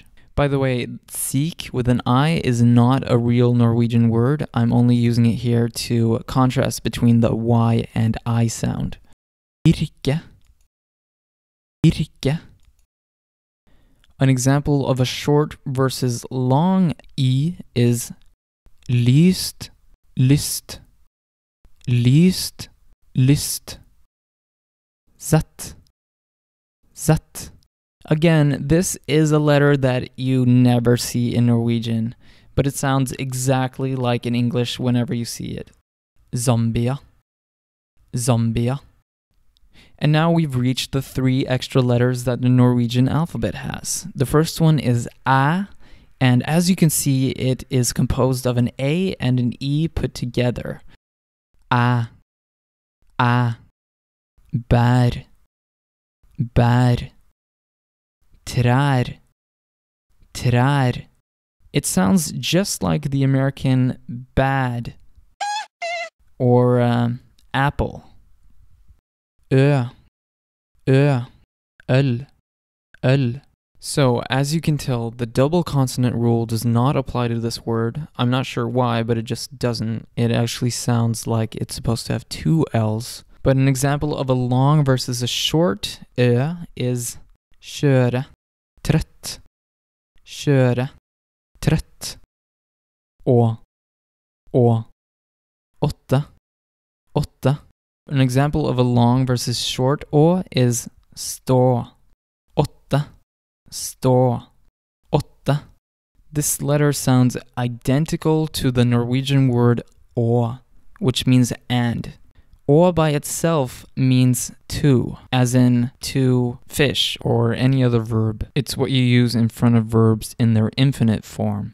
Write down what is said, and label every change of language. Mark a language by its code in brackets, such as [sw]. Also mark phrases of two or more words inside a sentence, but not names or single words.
[en] By the way, syk with an I is not a real Norwegian word. I'm only using it here to contrast between the Y and I sound. [no] Irke. Irke. [en] An example of a short versus long E is [no] lyst, lyst, lyst, lyst. Zett, zett. [en] Again, this is a letter that you never see in Norwegian, but it sounds exactly like in English whenever you see it. Zambia, Zambia. And now we've reached the 3 extra letters that the Norwegian alphabet has. The first one is A, and as you can see, it is composed of an A and an E put together. [no] A, A. Bær, bær. Trær, trær. [en] It sounds just like the American bad or apple. [no] Øl, øl, øl. [en] So, as you can tell, the double consonant rule does not apply to this word. I'm not sure why, but it just doesn't. It actually sounds like it's supposed to have 2 L's. But an example of a long versus a short is [no] kjøre, trøtt, kjøre, trøtt, å, åtte, åtte. [en] An example of a long versus short å is [no] stå, åtte, stå, åtte. [en] This letter sounds identical to the Norwegian word å, which means and. Å by itself means to, as in to fish or any other verb. It's what you use in front of verbs in their infinite form.